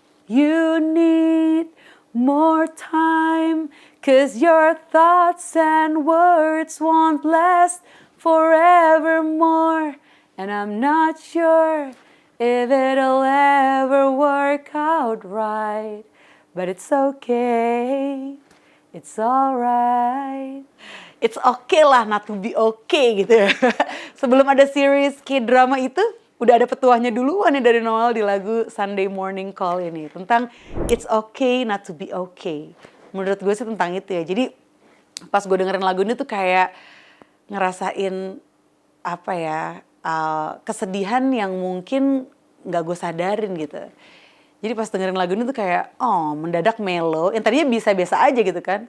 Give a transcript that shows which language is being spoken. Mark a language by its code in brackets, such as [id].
[en] You need more time, 'cause your thoughts and words won't last forevermore. And I'm not sure if it'll ever work out right. But it's okay, it's alright. It's okay lah not to be okay gitu ya. [id] Sebelum ada series K-drama itu, udah ada petuahnya duluan ya dari Noel di lagu Sunday Morning Call ini. Tentang [en] it's okay not to be okay. [id] Menurut gue sih tentang itu ya. Jadi pas gue dengerin lagu ini tuh kayak ngerasain apa ya, kesedihan yang mungkin gak gue sadarin gitu. Jadi pas dengerin lagu ini tuh kayak, oh mendadak melo. Yang tadinya biasa-biasa aja gitu kan.